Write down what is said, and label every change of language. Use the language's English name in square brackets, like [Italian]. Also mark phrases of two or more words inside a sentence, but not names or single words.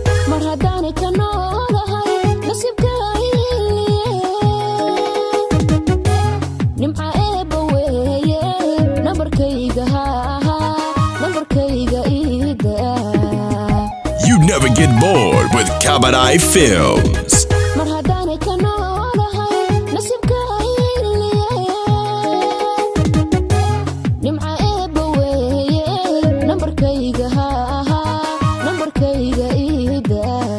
[Somali] Mar haddaanay ka noolahay, nasiibka iliye. Nimca eebba weeye, nambarkayga ha, ha, nambarkayga ii daa. [English] You never get bored with Kabadai Films. [Somali] Mar haddaanay ka noolahay, nasiibka iliye. Nimca eebba weeye, nambarkayga ha, ha, nambarkayga ii daa.